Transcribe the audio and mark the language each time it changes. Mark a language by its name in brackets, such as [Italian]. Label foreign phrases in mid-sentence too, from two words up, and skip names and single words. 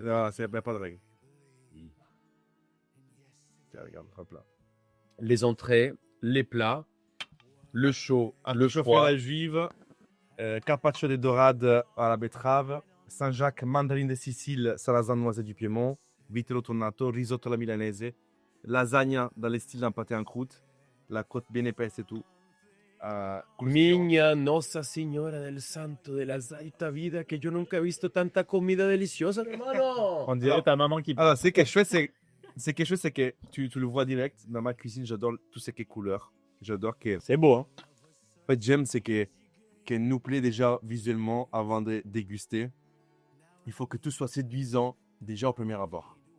[French] Non, il n'y a pas de règle. Tiens, regarde, hop là. Les entrées, les plats, le chaud, le Chauffe froid. à la juive, carpaccio de dorade à la betterave, Saint-Jacques, mandarine de Sicile, sarrasin noisette du Piémont, vitello tonnato, risotto alla milanese, lasagna dans le style d'un pâté en croûte, la côte bien épaisse et tout. [Spanish] Miña Nossa Signora del Santo de la Zaita Vida, que yo nunca he visto tanta comida deliciosa, hermano. [French] On dirait Alors- ta maman qui. Alors, c'est quelque chose, c'est quelque chose, c'est que tu le vois direct. Dans ma cuisine, j'adore tout ce qui est couleur. J'adore que. C'est beau, hein. En fait, j'aime, c'est que nous plaît déjà visuellement avant de déguster. Il faut que tout soit séduisant déjà au premier abord.